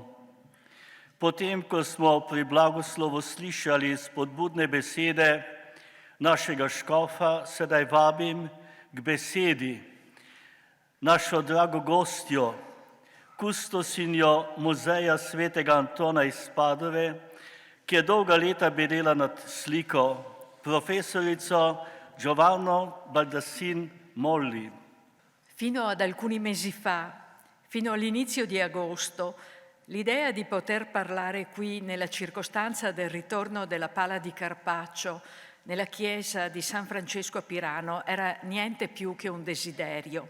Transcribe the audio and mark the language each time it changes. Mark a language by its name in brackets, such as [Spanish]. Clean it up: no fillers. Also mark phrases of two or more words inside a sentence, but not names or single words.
[Slovenian] Potem, ko smo pri blagoslovu slišali spodbudne besede našega škofa, sedaj vabim k besedi našo drago gostjo, kustosinjo Muzeja svetega Antona iz Padove, ki je dolga leta bedela nad sliko, profesorico Giovanni Baldassin Molli. [Italian] Fino ad alcuni mesi fa, fino all'inizio di agosto, l'idea di poter parlare qui nella circostanza del ritorno della Pala di Carpaccio nella chiesa di San Francesco a Pirano era niente più che un desiderio.